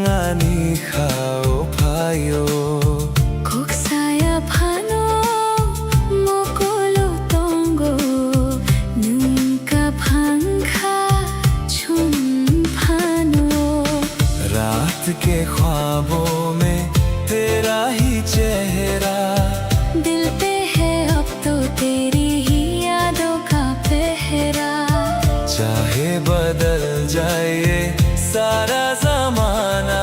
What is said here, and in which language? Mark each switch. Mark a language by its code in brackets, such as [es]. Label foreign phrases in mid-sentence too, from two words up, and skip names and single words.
[trp] ani khao भाइयो Koksaya phano mokolo tongo nunka phangkha chum phano [hi] रात के ख्वाबों में तेरा ही चेहरा दिल पे है अब तो तेरी ही यादों का पहरा चाहे बदल जाए ये सारा जमाना